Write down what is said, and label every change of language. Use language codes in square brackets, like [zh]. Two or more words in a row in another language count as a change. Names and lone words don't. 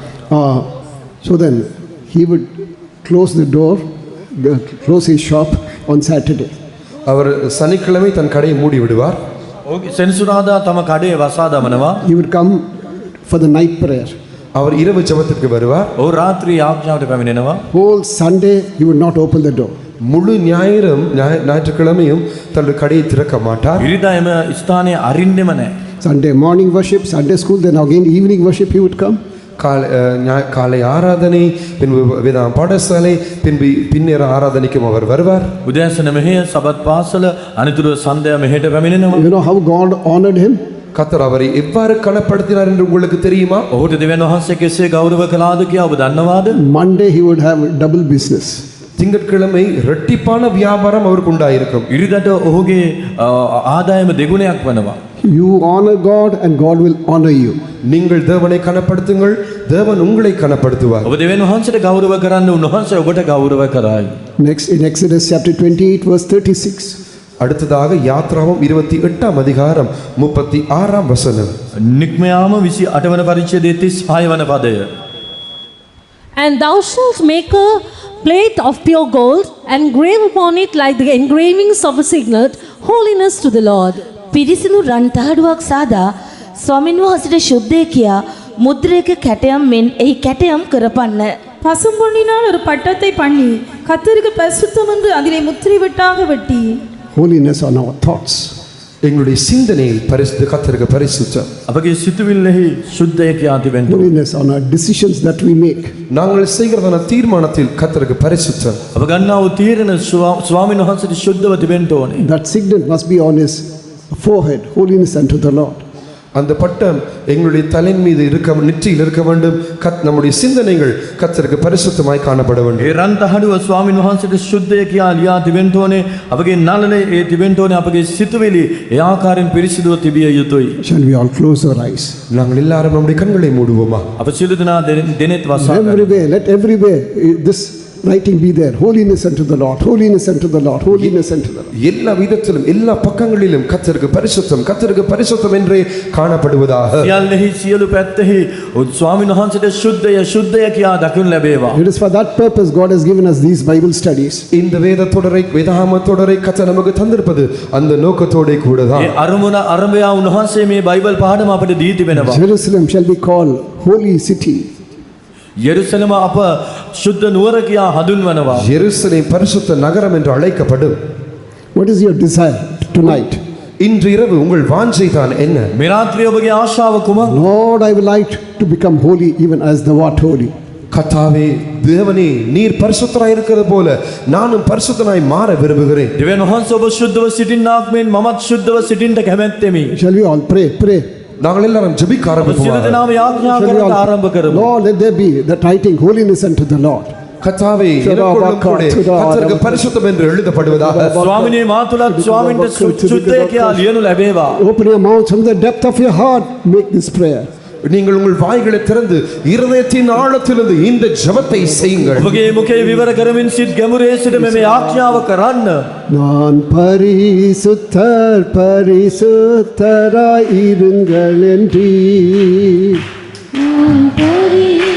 [en] So then he would close the door, close his shop on Saturday. [ta] அவர் சனிக்கிழமை தன் கடையை மூடி விடுவார். [si] සෙනසුරාදා තම කඩේ වසා දමනවා. [en] He would come for the night prayer. [ta] அவர் இரவு ஜெபத்திற்கு வருவார். [si] ඔහු රාත්‍රී ආඥාවට පැමිණෙනවා. [en] Whole Sunday he would not open the door. [ta] முழு ஞாயிற்றுக்கிழமையும் தன்னுடைய கடையை திறக்க மாட்டார். [si] ඉරිදා එම ස්ථානයේ අරින්නෙම නැහැ. [en] Sunday morning worship, Sunday school, then again evening worship he would come. [ta] காலை ஆராதனை, பின்பு வேதாம் பாடசாலை, பின்பு பின்னர் ஆராதனைக்கும் அவர் வருவார். [si] උදෑසන මෙහෙය සබත් පාසල අනිතුරු සන්ධ්‍යා මෙහෙට පැමිණෙනවා. [en] You know how God honored him? [ta] கர்த்தர் அவரை எவ்வாறு கனப்படுத்தினார் என்று உங்களுக்கு தெரியுமா? [si] ඔහුට දෙවියන් වහන්සේ කෙසේ ගෞරව කළාද කියා ඔබ දන්නවාද? [en] Monday he would have double business. [ta] திங்கட்கிழமை இரட்டிப்பான வியாபாரம் அவருக்கு உண்டாயிருக்கும். [si] ඉරිදට ඔහුගේ ආදායම දෙගුණයක් වෙනවා. [en] You honor God and God will honor you. [ta] நீங்கள் தேவனை கனப்படுத்துங்கள், தேவன் உங்களை கனப்படுத்துவார். [si] ඔබ දෙවියන් වහන්සේට ගෞරව කරන්න උන්වහන්සේ ඔබට ගෞරව කරයි. [en] Next in Exodus chapter 28 verse 36. [ta] அடுத்ததாக யாத்ராவும் 28ஆம் அதிகாரம் 36ஆம் வசனம். [si] නික්මයාම 28 වන පරිච්ඡේදයේ 36 වන පදය. [en] And thou shalt make a plate of pure gold and grave upon it like the engravings of a signet, holiness to the Lord. [si] පිරිසිදු රන් තහඩුවක් සාදා ස්වාමින් වහන්සේට ශුද්ධය කියා මුද්‍රයක කැටයම් මෙන් එහි කැටයම් කරපන්න. [ta] பசும்பொன்னினால் ஒரு பட்டத்தை பண்ணி கர்த்தருக்கு பரிசுத்தம் என்று அதிலே முத்திரை வெட்டாக வெட்டி. [en] Holiness on our thoughts. [ta] எங்களுடைய சிந்தனையில் பரிசுத்த கர்த்தருக்கு பரிசுத்தம். [si] අපගේ සිතුවිල්ලෙහි ශුද්ධය කියා තිබෙන්න. [en] Holiness on our decisions that we make. [ta] நாங்கள் செய்கிறதான தீர்மானத்தில் கர்த்தருக்கு பரிசுத்தம். [si] අප ගන්නා වූ තීරණ ස්වාමීන් වහන්සේට ශුද්ධව තිබෙන්න ඕනේ. [en] That signet must be on his forehead. Holiness unto the Lord. [ta] அந்த பட்டம் எங்களுடைய தலையின் மீது நெற்றியில் இருக்க வேண்டும். நம்முடைய சிந்தனைகள் கர்த்தருக்கு பரிசுத்தமாய் காணப்பட வேண்டும். [si] ඒ රන් තහඩුව ස්වාමීන් වහන්සේට ශුද්ධය කියා ලියා තිබෙන්න ඕනේ. අපගේ නළලේ ඒ තිබෙන්න ඕනේ. අපගේ සිතුවිලි ඒ ආකාරයෙන් පිරිසිදුව තිබිය යුතුයි. [en] Shall we all close our eyes? [ta] நாங்கள் எல்லாரும் நம்முடைய கண்களை மூடுவோமா? [si] අප සියලු දෙනා දෙනෙත් වසා ගන්න. [en] Everywhere, let everywhere this writing be there. Holiness unto the Lord. Holiness unto the Lord. Holiness unto the Lord. [ta] எல்லா விதத்திலும் எல்லா பக்கங்களிலும் கர்த்தருக்கு பரிசுத்தம் என்றே காணப்படுவதாக. [si] සියල්ලෙහි සියලු පැත්තෙහි ස්වාමීන් වහන්සේට ශුද්ධය කියා දකින්න ලැබේවා. [en] It is for that purpose God has given us these Bible studies. [ta] இந்த வேதாகம தொடரை கர்த்தர் நமக்கு தந்திருப்பது அந்த நோக்கத்தோட கூடதான். [si] ඒ අරමුණ අරඹයා උන්වහන්සේ මේ බයිබල් පාඩම අපිට දී තිබෙනවා. [en] Jerusalem shall be called holy city. [si] යෙරුසලම අප ශුද්ධ නුවර කියා හඳුන්වනවා. [ta] எருசலேம் பரிசுத்த நகரம் என்று அழைக்கப்படும். [en] What is your desire tonight? [ta] இன்று இரவு உங்கள் வாஞ்சை தான் என்ன? [si] මේ රාත්‍රියේ ඔබගේ ආශාව කුමක්ද? [en] Lord, I would like to become holy even as thou art holy. [ta] கர்த்தாவே, தேவனே, நீர் பரிசுத்தராய் இருக்கிறது போல நானும் பரிசுத்தனாய் மாற விரும்புகிறேன். [si] දෙවියන් වහන්සේ ඔබ ශුද්ධව සිටින්නාක් මෙන් මමත් ශුද්ධව සිටින්නට කැමැත්තෙමි. [en] Shall we all pray? [ta] நாங்கள் எல்லாரும் ஜெபிக்க [si] සියලු [ta] ஆரம்பிப்போம். [si] දෙනාම යාඥා [en] Shall we [si] කරන්න [en] all- [si] ආරම්භ කරමු. [en] Lord, let there be that writing holiness unto the Lord. [ta] கர்த்தாவே, எனக்குள்ளும் கூட கர்த்தருக்கு பரிசுத்தம் என்று எழுதப்படுவதாக. [si] ස්වාමිනේ මා තුලත් ස්වාමින්ට ශුද්ධය කියා ලියනු ලැබේවා. [en] Open your mouth from the depth of your heart. Make this prayer. [ta] நீங்கள் உங்கள் வாய்களை திறந்து இருதயத்தின் ஆழத்திலிருந்து இந்த ஜெபத்தை செய்யுங்கள். [si] ඔබගේ මුඛේ විවර කරමින් සිට ගැඹුරේ සිට මේ ආඥාව කරන්න. [ta] நான் பரிசுத்தராய் இருங்கள் என்றீர். நான்